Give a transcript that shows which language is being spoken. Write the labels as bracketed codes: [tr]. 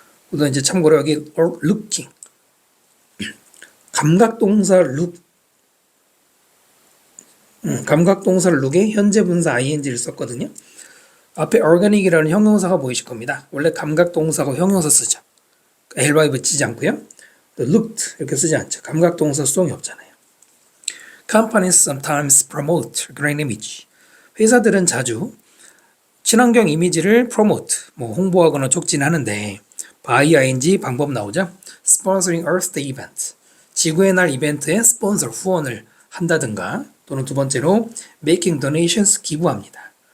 [ko] 우선 이제 참고로 여기 looking, 감각동사 look, 감각동사를 look에 현재 분사 ing를 썼거든요. 앞에 organic이라는 형용사가 보이실 겁니다. 원래 감각동사가 형용사 쓰죠. ly 붙이지 않고요. looked 이렇게 쓰지 않죠. 감각동사 수동이 없잖아요. [en] Companies sometimes promote green image. [ko] 회사들은 자주 친환경 이미지를 promote, 홍보하거나 촉진하는데 by ing 방법 나오죠. [en] Sponsoring Earth Day event. [ko] 지구의 날 이벤트에 스폰서, 후원을 한다든가 또는 두 번째로 [en] making donations, [ko] 기부합니다.